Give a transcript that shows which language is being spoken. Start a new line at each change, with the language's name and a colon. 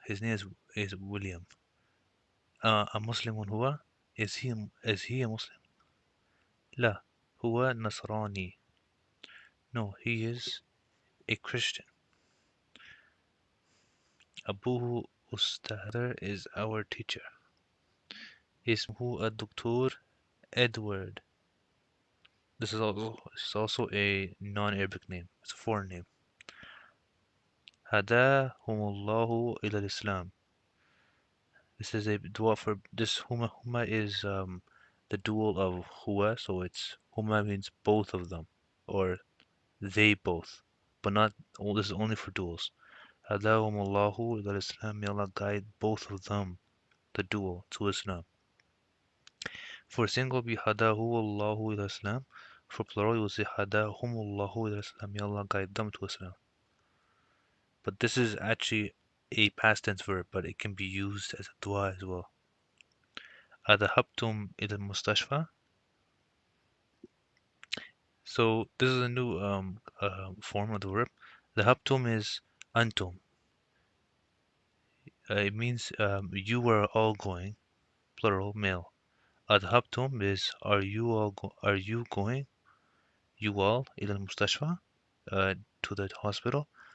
English: His name is William.
Arabic: أمسلم هو?
English: Is he a Muslim?
Arabic: لا. هو نصراني.
English: No, he is a Christian.
Arabic: أبوه أستاذ
English: is our teacher.
Arabic: اسمه الدكتور Edward.
English: This is also a non-Arabic name. It's a foreign name.
Arabic: هداهم الله إلى الإسلام.
English: This is a dua for this huma is the dual of huwa, so it's huma means both of them or they both, but not this is only for duals.
Arabic: هداهم الله إلى الإسلام.
English: May Allah guide both of them, the dual, to Islam. For single be hadahu Allahu ila Islam. For plural you will say hadahum Allahu ila Islam. May Allah guide them to Islam. But this is actually a past tense verb, but it can be used as a dua as well.
Arabic: أذهبتم إلى المستشفى.
English: So this is a new form of the verb.
Arabic: ذهبتم is أنتم.
English: It means you are all going, plural, male. أذهبتم is are you going, you all, إلى المستشفى, to the hospital.